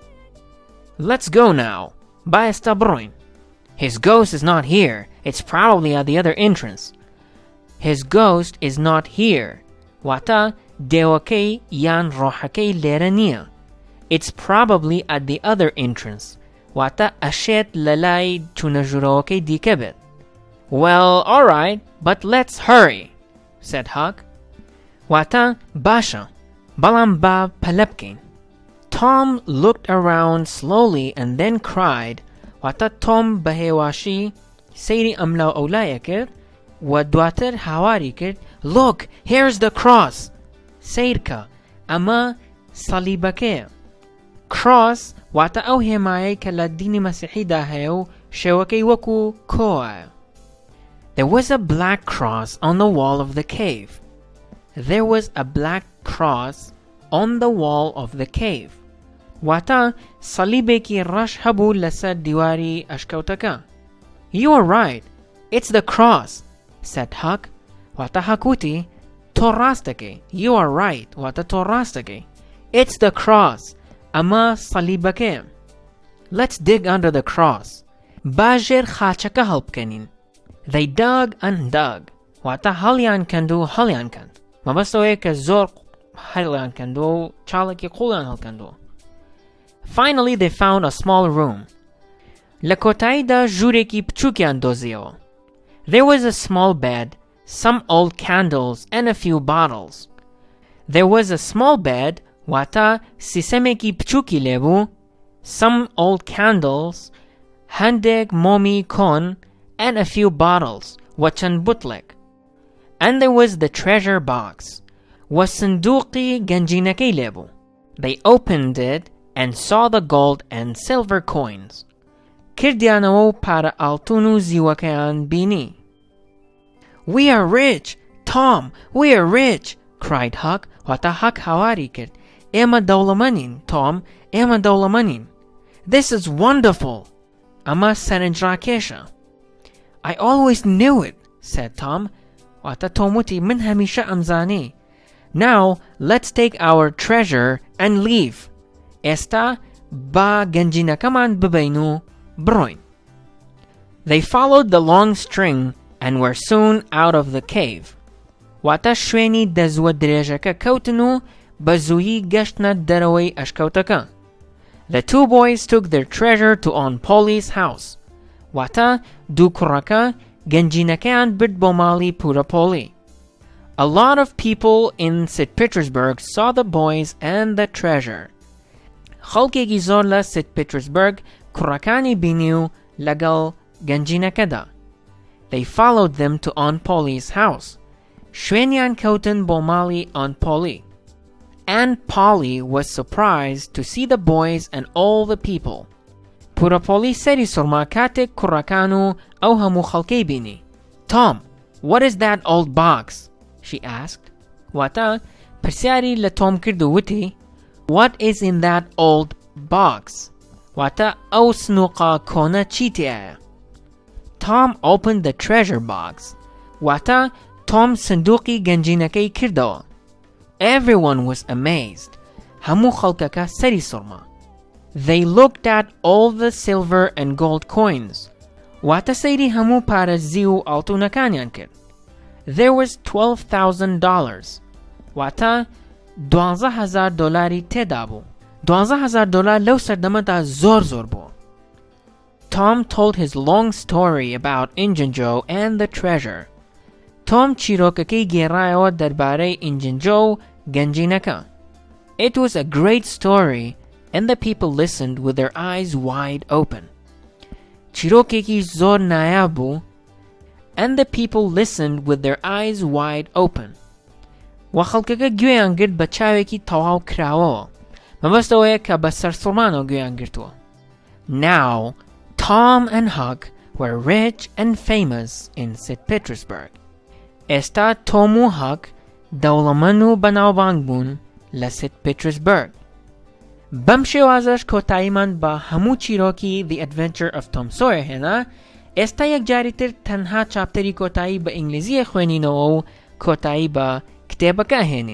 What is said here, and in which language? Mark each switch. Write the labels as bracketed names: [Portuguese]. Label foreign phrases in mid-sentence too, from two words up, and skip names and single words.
[English] Let's go now. [Central Kurdish] با ئێستا بڕۆین. [English] His ghost is not here. It's probably at the other entrance. His ghost is not here. [Central Kurdish] واتە دێوەکەی یان ڕۆحەکەی لێرە نییە. [English] It's probably at the other entrance. [Central Kurdish] واتە ئەشێت لە لای چوونەژوورەوەکەی دیکە بێت. [English] Well, all right, but let's hurry, said Huck. [Central Kurdish] واتە باشە بەڵام با پەلە بکەین. [English] Tom looked around slowly and then cried. [Central Kurdish] واتە Tom بەهێواشی سەیری ئەملاو ئەولایە کرد و دواتر هاواری کرد [English] Look, here's the cross. [Central Kurdish] سیرکە ئەمە سەلیبەکەیە. Cross واتە ئەو هێمایەی کە لە دینی مەسیحیدا هەیە و شێوەکەی وەکو کۆایە. [English] There was a black cross on the wall of the cave. There was a black cross on the wall of the cave. [Central Kurdish] واتە سەلیبێکی ڕەش هەبوو لەسەر دیواری ئەشکەوتەکە. [English] You are right. It's the cross, said Huck. [Central Kurdish] واتە Huck وتی تۆ ڕاستەکەی. [English] You are right. [Central Kurdish] واتە تۆ ڕاستەکەی. [English] It's the cross. [Central Kurdish] ئەمە سەلیبەکەیە. [English] Let's dig under the cross. [Central Kurdish] با ژێر خاچەکە هەڵبکەنین. [English] They dug and dug. [Central Kurdish] واتە هەڵیان کەند و هەڵیان کەند. مەبەستەوەیە کە زۆر هەڵیان کەندووە و چاڵێکی قوڵیان هەڵکەندووە. [English] Finally they found a small room. [Central Kurdish] لە کۆتاییدا ژوورێکی بچووکیان دۆزیەوە. [English] There was a small bed, some old candles and a few bottles. There was a small bed, [Central Kurdish] واتە سیسەمێکی بچووکی لێبوو, [English] some old candles, [Central Kurdish] هەندێک مۆمی کۆن, [English] and a few bottles, [Central Kurdish] و چەند بوتڵێک. [English] And there was the treasure box, [Central Kurdish] و سندوقی گەنجینەکەی لێبوو. [English] They opened it and saw the gold and silver coins. [Central Kurdish] کردیانەوە و پارە ئاڵتون و زیوەکەیان بینی. [English] We are rich! Tom, we are rich! cried Huck. [Central Kurdish] واتە Huck هاواری کرد. ئێمە دەوڵەمەندین, Tom, ئێمە دەوڵەمەندین. [English] This is wonderful! [Central Kurdish] ئەمە سەرنجڕاکێشە. [English] I always knew it, said Tom. [Central Kurdish] واتە Tom وتی من هەمیشە ئەمزانی. [English] Now, let's take our treasure and leave. [Central Kurdish] ئێستا با گەنجینەکەمان ببەین و بڕۆین. [English] They followed the long string and were soon out of the cave. [Central Kurdish] واتە شوێنی دەزوە درێژەکە کەوتن و بە زوویی گەشتنە دەرەوەی ئەشکەوتەکە. [English] The two boys took their treasure to Aunt Polly's house. [Central Kurdish] واتە دوو کوڕەکە گەنجینەکەیان برد بۆ ماڵی پورە پۆلی. [English] A lot of people in St. Petersburg saw the boys and the treasure. [Central Kurdish] خەڵکێکی زۆر لە St. Petersburg کوڕەکانی بینی و لەگەڵ گەنجینەکەدا. [English] They followed them to Aunt Polly's house. [Central Kurdish] شوێنیان کەوتن بۆ ماڵی Aunt Polly. [English] Aunt Polly was surprised to see the boys and all the people. [Central Kurdish] پورە پۆلی سەری سوڕما کاتێک کوڕەکان و ئەو هەموو خەڵکەی بینی. [English] Tom, what is that old box? She asked. [Central Kurdish] واتە پرسیاری لە تۆم کرد و وتی [English] What is in that old box? [Central Kurdish] واتە ئەو سنووقە کۆنە چی تێیە؟ [English] Tom opened the treasure box. [Central Kurdish] واتە Tom سندوقی گەنجینەکەی کردەوە. [English] Everyone was amazed. [Central Kurdish] هەموو خەڵکەکە سەری سوڕما. [English] They looked at all the silver and gold coins. [Central Kurdish] واتە سەیری هەموو پارێزی و ئاڵتوونەکانیان کرد. [English] there was $12,000. [Central Kurdish] واتا $12,000 تێدا بوو. $12,000 لەو سەردەمەدا زۆر بوو. [English] Tom told his long story about Injun Joe and the treasure. [Central Kurdish] Tom چیرۆکەکەی گێڕایەوە دەربارەی Injun Joe گەنجینەکە. [English] It was a great story, and the people listened with their eyes wide open. [Central Kurdish] چیرۆکێکی زۆر نایاب بوو, [English] and the people listened with their eyes wide open. [Central Kurdish] و خەڵکەکە گوێیان گرت بە چاوێکی تەواو کراوەوە. مەبەستەوەیە کە بە سەرسوڕمانەوە گوێیان گرتووە. [English] Now, Tom and Huck were rich and famous in St. Petersburg. [Central Kurdish] ئێستا تۆم و هەک دەوڵەمەند و بەناوبانگ بوون لە St. Petersburg. بەم شێوازەش کۆتاییمان بە هەموو چیرۆکی The Adventure of Tom Sawyer هێنا. ئێستا یەکجاری تر تەنها چاپتەری کۆتایی بە ئینگلیزیە خوێنینەوە و کۆتایی بە کتێبەکە هێنین.